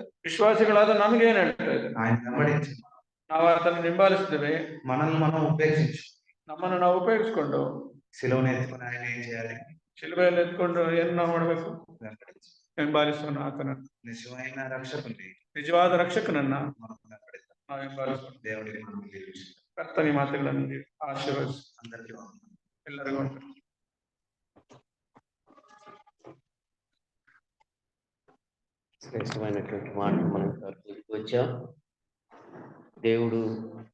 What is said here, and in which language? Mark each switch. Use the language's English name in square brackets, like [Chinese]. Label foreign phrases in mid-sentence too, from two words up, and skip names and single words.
[Kannada] ವಿಶ್ವಾಸಿಗಳಾದ ನಮಗೇನ್ ಹೇಳ್ತಾ ಇದೆ? [Telugu] ఆయన వెంబడించి [Kannada] ನಾವು ಆತನ ಹಿಂಬಾಲಿಸ್ತೇವೆ. [Telugu] మనల్ని మనం ఉపేక్షించు. [Kannada] ನಮ್ಮನ್ನು ನಾವು ಉಪಯೋಗಿಸ್ಕೊಂಡು [Telugu] శిలువను ఎత్తుకుని ఆయన ఏం చేయాలి? [Kannada] ಶಿಲುಬೆಯಲ್ಲಿ ಎತ್ಕೊಂಡು ಏನ್ ನಾವು ಮಾಡ್ಬೇಕು? [Telugu] వెంబడించు. [Kannada] ಹಿಂಬಾಲಿಸೋಣ ಆತನನ್ನು. [Telugu] నిజమైన రక్షకుని [Kannada] ನಿಜವಾದ ರಕ್ಷಕನನ್ನ [Telugu] మనం వెంబడిద్దాం. [Kannada] ನಾವು ಹಿಂಬಾಲಿಸೋಣ. [Telugu] దేవుడికి మనం దీవించుదాం. [Kannada] ಕರ್ತನಿ ಮಾತುಗಳನ್ನು ಆಶೀರ್ವದಿಸು. [Telugu] అందరికీ వందనాలు. [Kannada] ಎಲ್ಲರಿಗೂ ಉಂಟು. [Telugu] శ్రేష్టమైనటువంటి మాటలు మనం వచ్చాం. దేవుడు